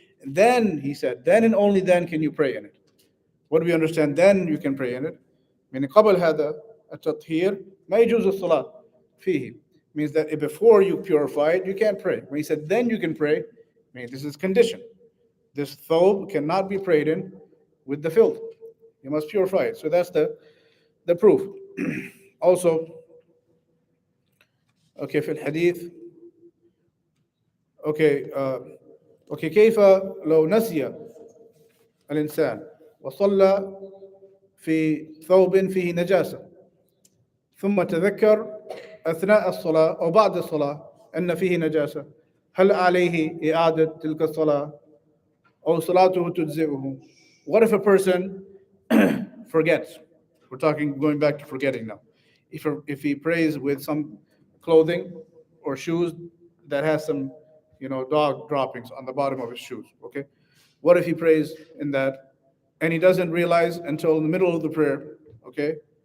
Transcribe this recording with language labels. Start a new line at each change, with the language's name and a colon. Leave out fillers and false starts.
English: And then he said, then and only then can you pray in it. What do we understand? Then you can pray in it.
Arabic: من قبل هذا التطهير ما يجوز الصلاة فيه.
English: Means that before you purify it, you can't pray. When he said then you can pray, I mean this is condition. This thobe cannot be prayed in with the filth. You must purify it. So that's the proof.
Arabic: Also, okay, في الحديث, okay, okay, كيف لو نسي الإنسان وصلى في ثوب فيه نجاسة ثم تذكر أثناء الصلاة أو بعد الصلاة أن فيه نجاسة، هل عليه إعادة تلك الصلاة أو صلاته تجزئه?
English: What if a person forgets? We're going back to forgetting now. If he prays with some clothing or shoes that has some, dog droppings on the bottom of his shoes, okay? What if he prays in that and he doesn't realize until the middle of the prayer, okay?